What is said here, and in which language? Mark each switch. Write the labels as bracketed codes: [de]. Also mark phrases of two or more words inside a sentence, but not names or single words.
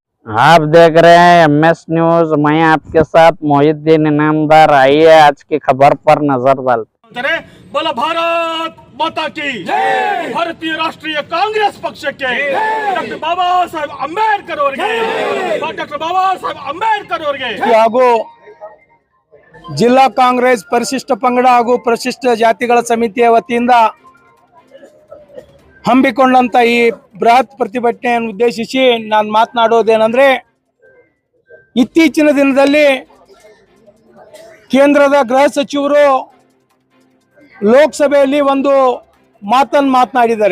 [hi] आप देख रहे हैं MS न्यूज। मैं आपके साथ मोहिद्दीन इनामदार। आइए आज की खबर पर नजर डालते। बोलो भारत माता की जय। भारतीय राष्ट्रीय कांग्रेस पक्ष के डॉक्टर बाबा साहेब अंबेडकर [kn] ಅವರಿಗೆ ಡಾಕ್ಟರ್ ಬಾಬಾ ಸಾಹೇಬ್ ಅಂಬೇಡ್ಕರ್ ಅವರಿಗೆ ಹಾಗೂ ಜಿಲ್ಲಾ ಕಾಂಗ್ರೆಸ್ ಪರಿಶಿಷ್ಟ ಪಂಗಡ ಹಾಗೂ ಪರಿಶಿಷ್ಟ ಜಾತಿಗಳ ಸಮಿತಿಯ ವತಿಯಿಂದ ಹಮ್ಮಿಕೊಂಡಂತ ಈ ಬೃಹತ್ ಪ್ರತಿಭಟನೆಯನ್ನು ಉದ್ದೇಶಿಸಿ ನಾನು ಮಾತನಾಡೋದೇನೆಂದರೆ, ಇತ್ತೀಚಿನ ದಿನದಲ್ಲಿ ಕೇಂದ್ರದ ಗೃಹ ಸಚಿವರು ಲೋಕಸಭೆಯಲ್ಲಿ ಒಂದು ಮಾತನ್ನು ಮಾತನಾಡಿದ್ದಾರೆ.